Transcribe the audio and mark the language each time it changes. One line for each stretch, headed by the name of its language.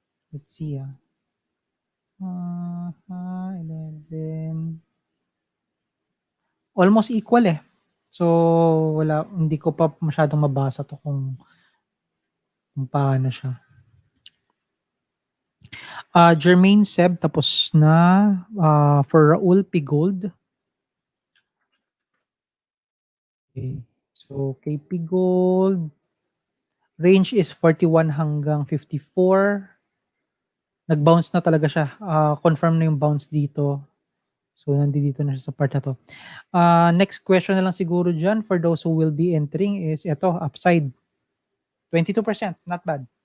English: Let's see, 11, almost equal, eh.
Filipino: So, hindi ko pa masyadong mabasa 'to kung paano siya. Jermaine Seb tapos na, for Raul P. Gold, okey. So, kay P. Gold, range is 41 hanggang 54. Nag-bounce na talaga siya, confirm na yung bounce dito. So, nandito na siya sa part na 'to.
English: Next question
Filipino: na lang siguro diyan
English: for those who will be entering is eto, upside, 22%, not bad.